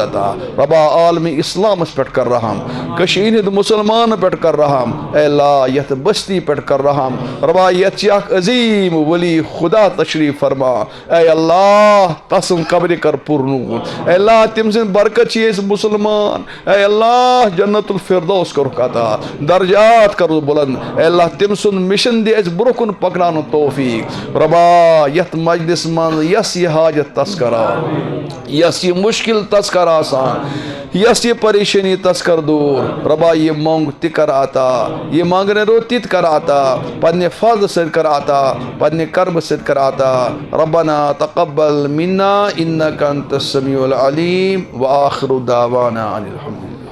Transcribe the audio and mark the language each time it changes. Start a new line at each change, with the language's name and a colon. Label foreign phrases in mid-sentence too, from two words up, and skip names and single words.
Kashmiri: عطا رۄبا عالمِ اسلامس پٮ۪ٹھ کر رحم کٔشیٖرِ ہٕنٛدۍ مُسلمانن پٮ۪ٹھ کر رحم اے اللہ یتھ بستی پٮ۪ٹھ کر رحم رۄبا یتھ چھِ اکھ عظیٖم ولی خدا تشریٖف فرما اے اللہ تسُنٛد قبرِ کر پُرنوٗر اے اللہ تٔمۍ سٕنٛدِ برکت چھِ أسۍ مُسلمان اے اللہ جنت الفردوس کوٚرُکھ عطا درجات کرُس بُلند اے اللہ تٔمۍ سُنٛد مشن دِ اَسہِ برونٛہہ کُن پکناونُک توفیٖق رۄبا یتھ مجلس منٛز یۄس یہِ حاجت تس کر یۄس یہِ مُشکل تس کر آسان یۄس یہِ پریشٲنی تس کر دوٗر رۄبا یہِ منٛگ تہِ کر عطا یہِ منٛگنہٕ روٚت تہِ تہِ کر عطا پننہِ فضلہٕ سۭتۍ کر عطا پننہِ کرمہٕ سۭتۍ کر عطا
Arabic: ربنا تقبل منا انك انت السميع العليم واخر دعوانا ان الحمد